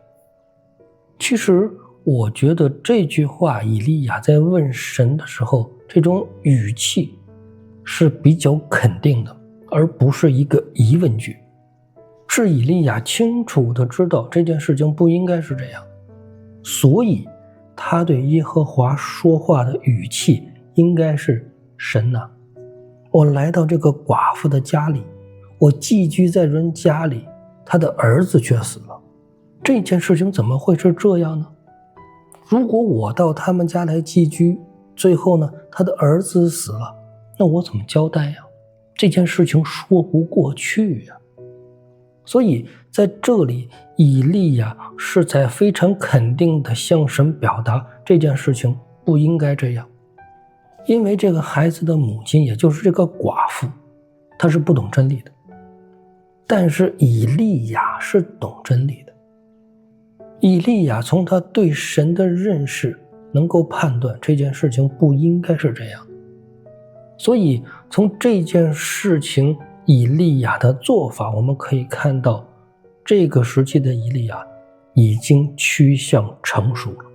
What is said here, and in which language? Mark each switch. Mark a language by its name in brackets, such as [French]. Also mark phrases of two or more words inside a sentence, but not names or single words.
[Chinese] 其實我覺得這句話以利亞在問神的時候，這種語氣是比較肯定的，而不是一個疑問句。是以利亞清楚地知道這件事情不應該是這樣，所以他對耶和華說話的語氣應該是，神啊，我來到這個寡婦的家裡，我寄居在人家裡，他的兒子卻死了，這件事情怎麼會是這樣呢？如果我到他們家來寄居，最後呢，他的兒子死了，那我怎麼交代呀？這件事情說不過去呀。所以在這裡，以利亞是在非常肯定地向神表達這件事情不應該這樣。因為這個孩子的母親，也就是這個寡婦，她是不懂真理的。但是以利亞是懂真理的。以利亞從他對神的認識，能夠判斷這件事情不應該是這樣。所以從這件事情以利亞的做法，我們可以看到這個時期的以利亞已經趨向成熟了。